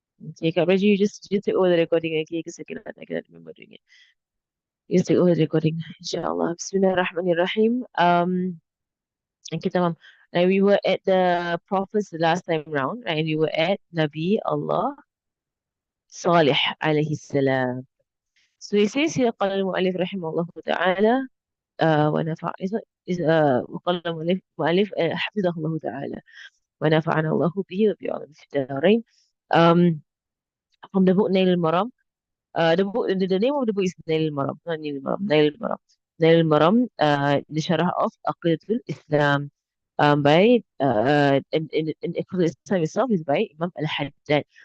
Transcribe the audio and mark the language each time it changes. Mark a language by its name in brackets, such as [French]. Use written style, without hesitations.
[English] Okay, Kak Raji, you just take over the recording, okay? Because I cannot remember doing it. You just take over the recording, inshallah. Bismillahirrahmanirrahim. Okay, tamam. Now we were at the prophets the last time round, right? We were at Nabi Allah Salih alayhi salam. So he says here, [Arabic] قال المؤلف رحمه الله تعالى ونفع وقال المؤلف حفظه الله تعالى ونفعنا الله به وبعلم في الدارين. [English] Um, from the book Nail Maram. The name of the book is Nail Maram, not Nail Maram, Nail Maram. Nail Maram, the Sharah of Aqidatul Islam, by and Aqidatul Islam itself is by Imam Al-Haddad.